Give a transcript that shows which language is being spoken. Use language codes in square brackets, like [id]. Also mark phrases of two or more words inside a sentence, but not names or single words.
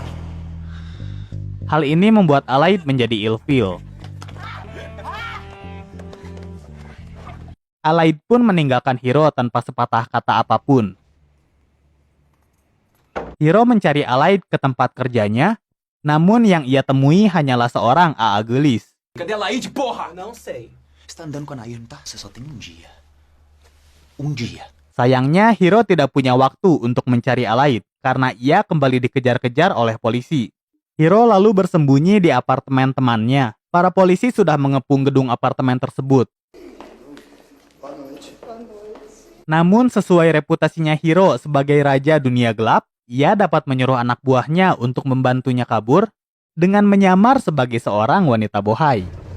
[id] Hal ini membuat Alaid menjadi ilfil. Alaid pun meninggalkan Hiro tanpa sepatah kata apapun. Hiro mencari Alaid ke tempat kerjanya, namun yang ia temui hanyalah seorang [su] AA gelis. [pt] Cadê a Laíde, porra? Não sei. Você tá andando com a Nair, não tá? Você só tem um dia. Um dia. [id] Sayangnya Hiro tidak punya waktu untuk mencari Alaid karena ia kembali dikejar-kejar oleh polisi. Hiro lalu bersembunyi di apartemen temannya. Para polisi sudah mengepung gedung apartemen tersebut. Namun sesuai reputasinya Hiro sebagai raja dunia gelap, ia dapat menyuruh anak buahnya untuk membantunya kabur dengan menyamar sebagai seorang wanita bohai.